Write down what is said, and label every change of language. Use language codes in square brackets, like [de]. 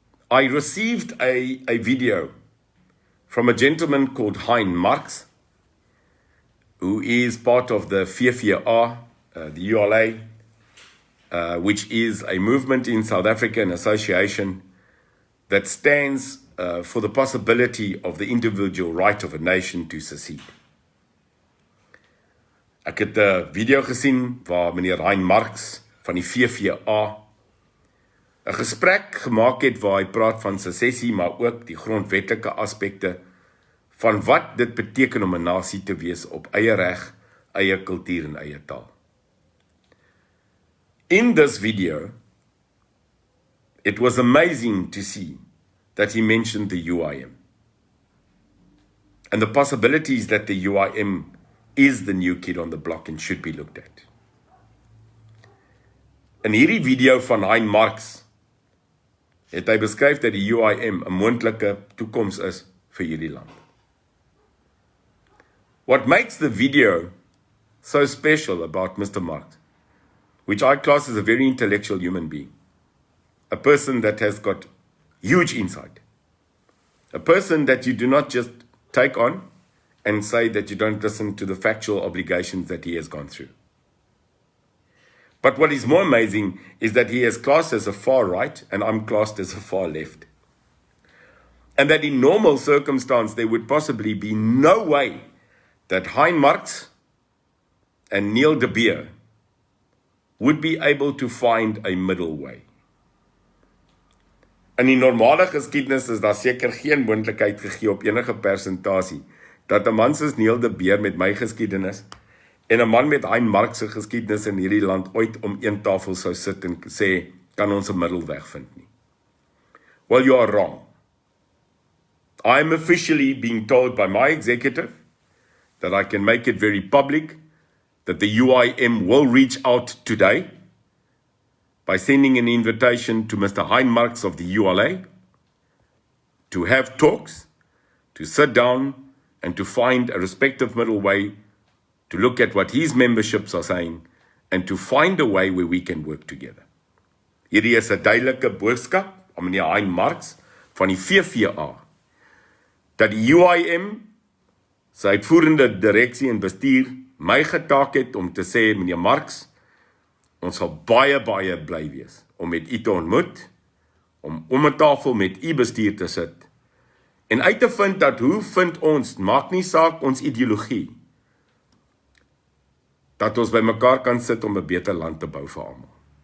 [en] I received a video from a gentleman called Hein Marx, who is part of the 4 the ULA, which is a movement in South Africa, an association that stands for the possibility of the individual right of a nation to secede. [af] Ek het 'n video gesien waar meneer Hein Marx van die 4 'n gesprek gemaak het waar hy praat van secessie, maar ook die grondwetlike aspekte van wat dit beteken om 'n nasie te wees op eie reg, eie kultuur en eie taal. [en] In this video, it was amazing to see that he mentioned the UIM and the possibilities that the UIM is the new kid on the block and should be looked at. [af] In hierdie video van Hein Marx het hy beskryf dat die UIM 'n moontlike toekoms is vir hierdie land. [en] What makes the video so special about Mr. Marx, which I class as a very intellectual human being, a person that has got huge insight, a person that you do not just take on and say that you don't listen to the factual obligations that he has gone through. But what is more amazing is that he is classed as a far right and I'm classed as a far left. And that in normal circumstance, there would possibly be no way that Hein Marx and Niel would be able to find a middle way. [af] In die normale geskiedenis is daar seker geen moontlikheid gegee op enige persentasie dat 'n man soos Niel met my geskiedenis en 'n man met Hein Marx se geskiedenis in hierdie land ooit om een tafel sou sit en sê, kan ons 'n middelweg vind nie. [en] Well, you are wrong. I am officially being told by my executive that I can make it very public that the UIM will reach out today by sending an invitation to Mr. Hein Marx of the ULA to have talks, to sit down and to find a respective middle way, to look at what his memberships are saying, and to find a way where we can work together. [af] Hierdie is 'n duidelike boodskap aan meneer Hein Marx van die VVA, dat die UIM, sy uitvoerende direksie en bestuur, my getaak het om te sê, meneer Marx, Ons sal baie bly wees om met u te ontmoet, om 'n tafel met u bestuur te sit en uit te vind dat hoe vind ons, maak nie saak ons ideologie, dat ons by mekaar kan sit om 'n beter land te bou vir almal.